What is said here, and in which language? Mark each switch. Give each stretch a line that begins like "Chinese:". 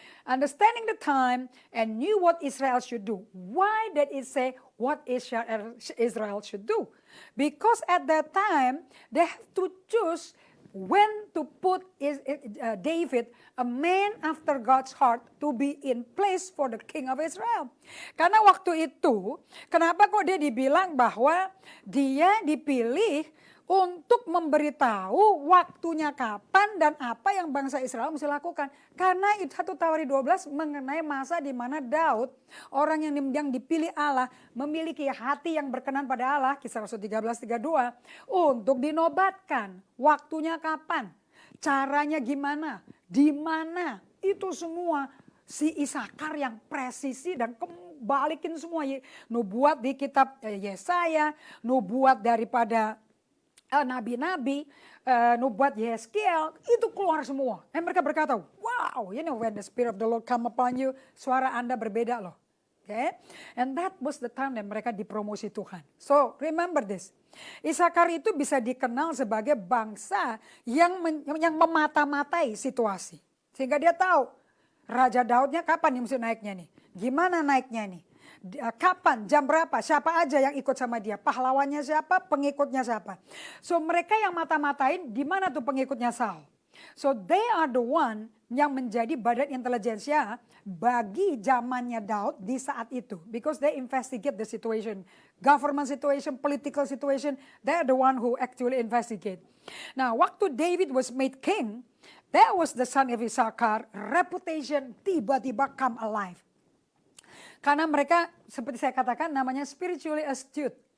English: Understanding the time and knew what Israel should do. Why did it say what Israel should do? Because at that time they have to choose when to put David, a man after God's heart, to be in place for the king of Israel.
Indonesian: Karena waktu itu, kenapa kok dia dibilang bahwa dia dipilih untuk memberitahu waktunya kapan dan apa yang bangsa Israel mesti lakukan. Karena 1 Tawari 12 mengenai masa di mana Daud, orang yang dipilih Allah, memiliki hati yang berkenan pada Allah, Kisah Rasul 13:32, untuk dinobatkan waktunya kapan, caranya gimana, di mana, itu semua si Isakar yang presisi dan kembalikin semua. Nubuat di kitab Yesaya, nubuat daripada nabi-nabi, nubuat Yeskiel, itu keluar semua. Dan mereka berkata,
English: wow, you know when the Spirit of the Lord come upon you,
Indonesian: suara Anda berbeda loh.
English: Okay? And that was the time that
Indonesian: mereka dipromosi Tuhan.
English: So remember this,
Indonesian: Isakar itu bisa dikenal sebagai bangsa yang memata-matai situasi. Sehingga dia tahu, Raja Daudnya kapan nih mesti naiknya nih, gimana naiknya nih. Kapan, jam berapa, siapa aja yang ikut sama dia, pahlawannya siapa, pengikutnya siapa. So mereka yang mata-matain di mana tuh pengikutnya Saul.
English: So they are the one
Indonesian: yang menjadi badan intelijensia bagi zamannya Daud di saat itu.
English: Because they investigate the situation. Government situation, political situation, they are the one who actually investigate.
Indonesian: Nah, waktu
English: David was made king, that was the son of Issachar, reputation
Indonesian: tiba-tiba
English: come alive.
Indonesian: Karena mereka seperti saya katakan namanya
English: spiritually astute.